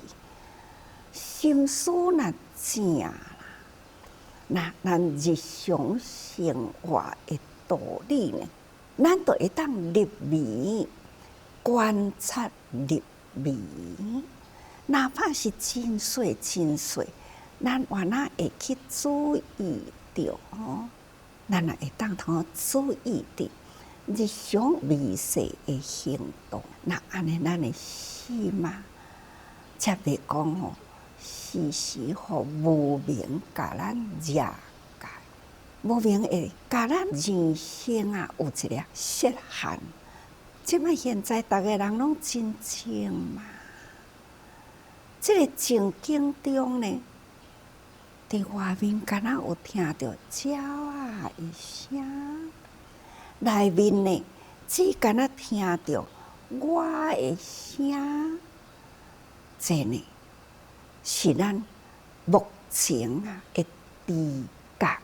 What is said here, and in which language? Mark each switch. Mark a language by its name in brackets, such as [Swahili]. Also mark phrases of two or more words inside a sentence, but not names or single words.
[Min Nan Chinese] 心思若正啦，那咱日常生活的道理呢，咱都会当入微观察入微，哪怕是真细真细，咱原来会去注意到吼，咱也会当通注意的。日常微细的行动，那安尼咱的心啊，才袂讲吼，时时互无明甲咱遮界，无明会甲咱人生啊有一个设限。即摆现在逐个人拢真静嘛，这个静境中呢，伫外面敢若有听到鸟啊一声。内面呢，只敢若听到我的声，这呢是咱目前啊的知觉。